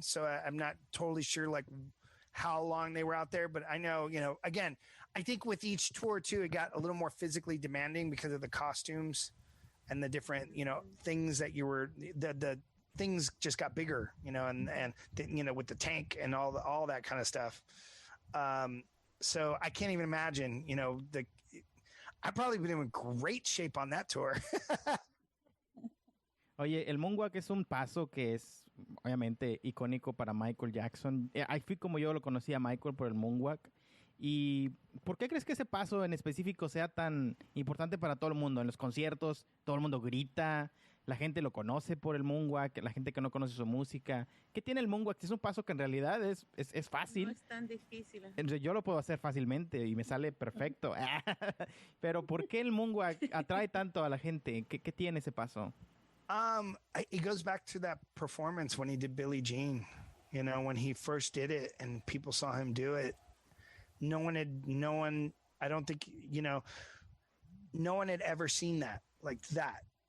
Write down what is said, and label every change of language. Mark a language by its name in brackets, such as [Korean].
[English] So I'm not totally sure like how long they were out there, but I know, again, I think with each tour too, it got a little more physically demanding because of the costumes and the different, things that you were, the things just got bigger, and with the tank and all that kind of stuff. So I can't even imagine, I've probably been in great shape on that tour. [Spanish] Oye, el moonwalk es un paso que es obviamente icónico para Michael Jackson. Ahí fui como yo lo conocí a Michael por el moonwalk. ¿Y por qué crees que ese paso en específico sea tan importante para todo el mundo? En los conciertos, todo el mundo grita, la gente lo conoce por el moonwalk, la gente que no conoce su música. ¿Qué tiene el moonwalk? Es un paso que en realidad es fácil. No es tan difícil. Entonces, yo lo puedo hacer fácilmente y me sale perfecto. Pero ¿por qué el moonwalk atrae tanto a la gente? ¿Qué tiene ese paso? [English] It goes back to that performance when he did Billie Jean, when he first did it and people saw him do it. No one, I don't think, no one had ever seen that like that.